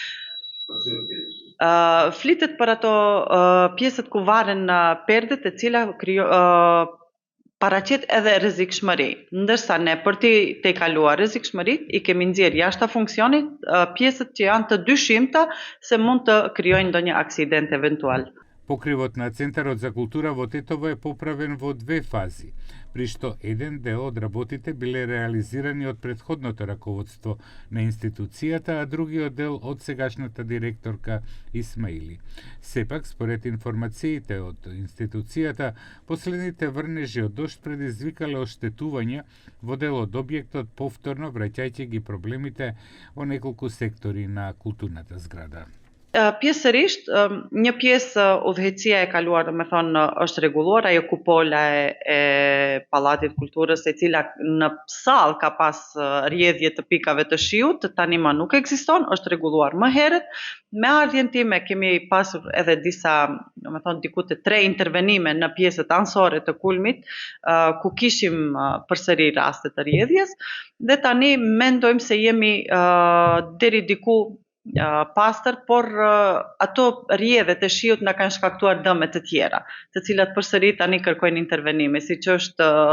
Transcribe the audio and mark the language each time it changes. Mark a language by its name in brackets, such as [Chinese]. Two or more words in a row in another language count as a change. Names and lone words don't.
[Albanian] Flitet për ato pjesët ku varen perdet e cila paraqet edhe rrezikshmëri, ndërsa ne për të kaluar rrezikshmëritë i kemi nxjerr jashtë funksionit pjesët që janë të dyshimta se mund të krijojnë ndonjë aksident eventual. [Macedonian] Покривот на Центарот за култура во Тетово е поправен во две фази, при што еден дел од работите биле реализирани од претходното раководство на институцијата, а другиот дел од сегашната директорка Исмаили. Сепак, според информациите од институцијата, последните врнежи од дожд предизвикале оштетувања во дел од објектот, повторно враќајќи ги проблемите во неколку сектори на културната зграда. [Albanian] Pjesërisht, një pjesë udhëheqësia e kaluar, do të thonë, është rregulluar, ajo kupola e Pallatit Kulturës, e cila në sallë ka pas rrjedhje të pikave të shiut, tani më nuk ekziston, është rregulluar më herët. Me ardhjen time kemi pasur edhe disa, do të thonë, diku të 3 intervenime në pjesët anësore të kulmit, ku kishim përsëri raste të rrjedhjes, dhe tani mendojmë se jemi deri diku pastër, por ato rrjedhet e shiut na kanë shkaktuar dëme të tjera, të cilat përsëri tani kërkojnë intervenime, siç është